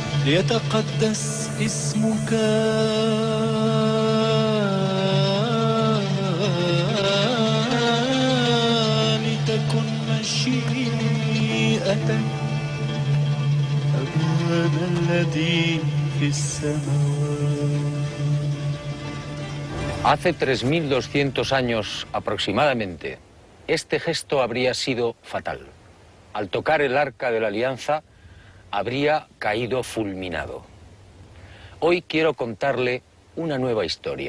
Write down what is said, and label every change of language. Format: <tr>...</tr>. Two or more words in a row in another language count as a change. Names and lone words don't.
<ar>ليتقدس اسمك لتكن مشيئتك أبانا الذي في السماوات.</ar> <es>Hace 3200 años aproximadamente, este gesto habría sido fatal. Al tocar el arca de la alianza, habría caído fulminado. Hoy quiero contarle una nueva historia.</es>